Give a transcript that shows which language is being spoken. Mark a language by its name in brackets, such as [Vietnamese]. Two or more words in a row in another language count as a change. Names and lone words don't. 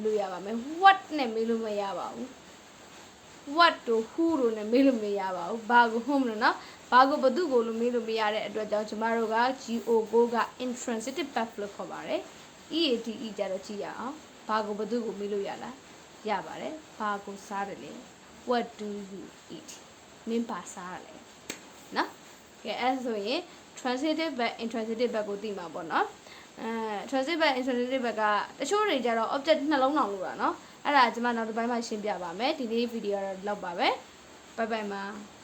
[Burmese] လို့ရပါမယ် what နဲ့မေးလို့မရပါဘူး what တို့ who တို့နဲ့မေးလို့မရပါဘူးဘာကို whom လို့နော် ဘာကိုဘသူကိုလို့မေးလို့မရတဲ့အတွက်ကြောင့်ကျမတို့က go က [English] intransitive verb [Burmese] လို့ခေါ်ပါတယ် EATE ကြတော့ကြည့်ရအောင်ဘာကိုဘသူကိုမေးလို့ရလားရပါတယ်ဘာကိုစားတယ်လဲ [English] what do you eat [Burmese] မင်းပါစားတယ်လဲနော်ကဲအဲ့ဆိုရင် [English] transitive verb intransitive verb [Burmese] ကိုသိမှာပေါ့နော် [English] transitive verb intransitive verb [Burmese] ကတချို့တွေကြတော့ object နှလုံးအောင်လို့တာနော်အဲ့ဒါကျွန်မနောက်တစ်ပိုင်းမှာရှင်းပြပါမယ်ဒီနေ့ဗီဒီယိုတော့လောက်ပါပဲ [English] bye bye [Burmese] ပါ